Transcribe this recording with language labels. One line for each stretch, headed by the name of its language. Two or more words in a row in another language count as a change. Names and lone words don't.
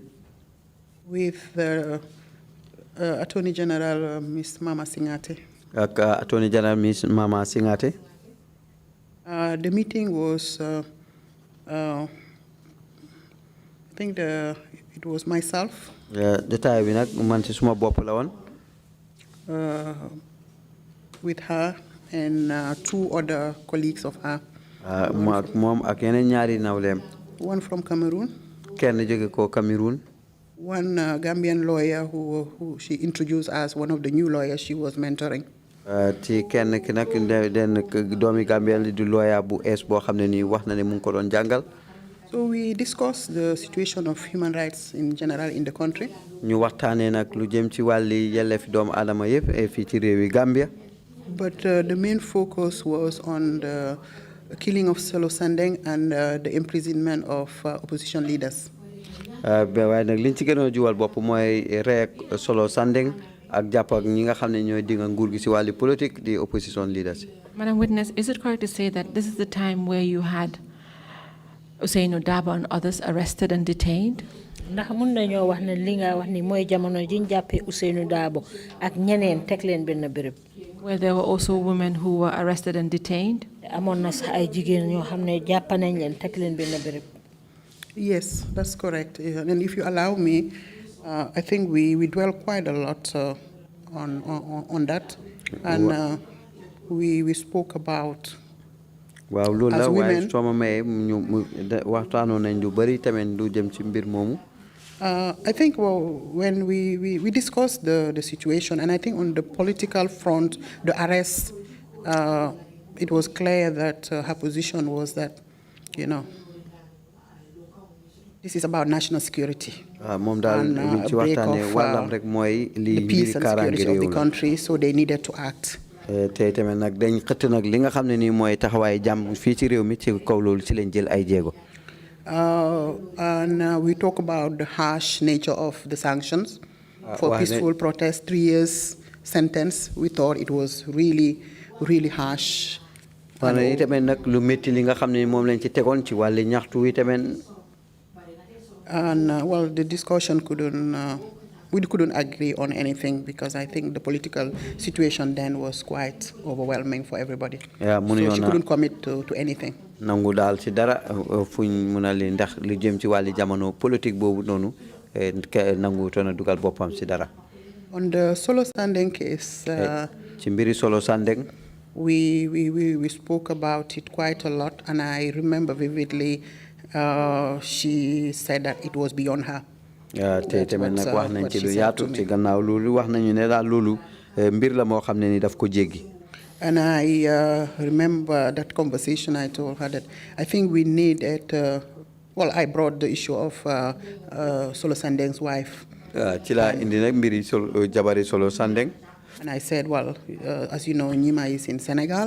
English: With the Attorney General, Ms. Mama Singate.
Wolof: ak
English: Attorney General
Wolof: Miss Mama Singate.
English: The meeting was, I think it was myself.
Wolof: Jotaay bi nag man ci suma bopp la woon.
English: With her and 2 other colleagues of her.
Wolof: Moom ak yeneen ñaari nawleem.
English: One from Cameroon.
Wolof: Kenn jóge ko Cameroon.
English: One Gambian lawyer who she introduced as one of the new lawyers she was mentoring.
Wolof: Ci kenn ki nag den doomi Gambien li di lawyer bu es boo xam ne nii wax na ne mu ngi ko doon jàngal.
English: So we discussed the situation of human rights in general in the country.
Wolof: Ñu waxtaanee nag lu jëm ci wàlli yelleefi doomu aadama yëpp fii ci réewi Gambia.
English: But the main focus was on the killing of Solo Sandeng and the imprisonment of opposition leaders.
Wolof: Waaye nag liñ ci gënoon juwal bopp mooy rek Solo Sandeng ak jàpp ak ñi nga xam ne ñooy dinga nguur gi ci wàlli politique di
English: opposition leaders. Madam Witness, is it correct to say that this is the time where you had Ousainou Darboe and others arrested and detained?
Wolof: Ndax mun nañoo wax ne li nga wax ni mooy jamono jiñ jàppee Ousainou Darboe ak ñeneen teg leen benn béréb.
English: Where there were also women who were arrested and detained?
Wolof: Amoon na sax ay jigéen ñoo xam ne jàpp nañ leen teg leen benn béréb.
English: Yes, that's correct. And if you allow me, I think we dwell quite a lot on that, and we spoke about.
Wolof: Waaw loolu la waaye soo ma mayee ñu waxtaanoon nañ lu bari tamit lu jëm ci mbir moomu.
English: I think when we discussed the situation, and I think on the political front, the arrest, it was clear that her position was that, this is about national security.
Wolof: Moom daal luñ ci waxtaanee wàllam rek mooy
English: the peace and security of the country, so they needed to act.
Wolof: Tey tamit nag dañ xëtt nag li nga xam ne nii mooy taxawaay jàmm fii ci réew mi ci kaw loolu ci lañ jël ay jéego.
English: And we talk about the harsh nature of the sanctions for peaceful protest, 3 years sentence. We thought it was really, really harsh. And well, the discussion we couldn't agree on anything because I think the political situation then was quite overwhelming for everybody. Yeah, so she couldn't commit to anything.
Wolof: Nangu dal ci dara fuñ mëna li ndax li jëm ci wali jamono politique bobu nonu nangu tona dugal bopam ci dara.
English: On the Solo Sandeng case,
Wolof: ci mbiri Solo Sandeng,
English: we spoke about it quite a lot, and I remember vividly she said that it was beyond her.
Wolof: Te tamit nak wax nañ ci lu yaatu ci gannaaw lolu wax nañu ne daal lolu mbir la mo xamne ni daf ko jéggi.
English: And I remember that conversation. I told her that I think we needed. I brought the issue of Solo Sandeng's wife.
Wolof: Chila indi nak mbiri jabari Solo Sandeng.
English: And I said, as you know, Nyima is in Senegal.